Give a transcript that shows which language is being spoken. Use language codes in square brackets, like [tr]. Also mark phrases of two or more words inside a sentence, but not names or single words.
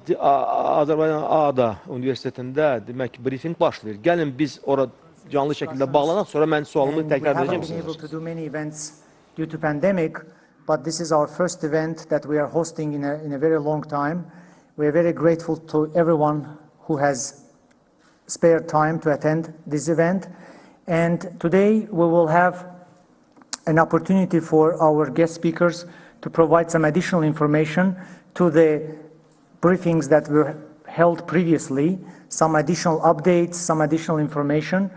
[az] Azərbaycan A-da Universitetində demək ki, brifinq başlayır. Gəlin biz ora canlı şəkildə bağlanaq, sonra mən sualımı təkrar edəcəm sizə. [en] Due to pandemic, but this is our first event that we are hosting in a very long time. We are very grateful to everyone who has spared time to attend this event. And today we will have an opportunity for our guest speakers to provide some additional information to the briefings that were held previously, some additional updates, some additional information.